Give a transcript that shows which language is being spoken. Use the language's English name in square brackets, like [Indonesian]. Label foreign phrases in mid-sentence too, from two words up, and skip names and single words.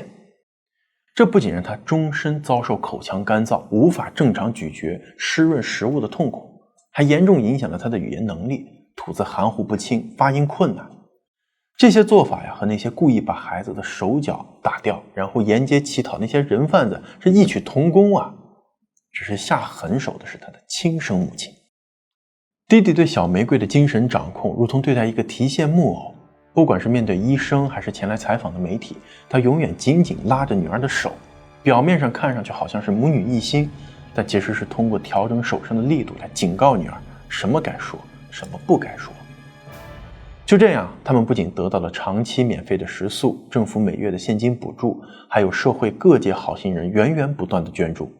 [Chinese] 這不僅讓他終身遭受口腔乾燥、無法正常咀嚼、濕潤食物的痛苦，還嚴重影響了他的語言能力，吐字含糊不清，發音困難。這些做法和那些故意把孩子的手腳打掉，然後沿街乞討那些人販子是異曲同工啊。只是下狠手的是他的親生母親。弟弟對小玫瑰的精神掌控如同對待一個提線木偶，不管是面對醫生還是前來採訪的媒體，他永遠緊緊拉着女兒的手，表面上看上去好像是母女一心，但其實是通過調整手上的力度來警告女兒什麼該說，什麼不該說。就這樣，他們不僅得到了長期免費的食宿、政府每月的現金補助，還有社會各界好心人源源不斷的捐助。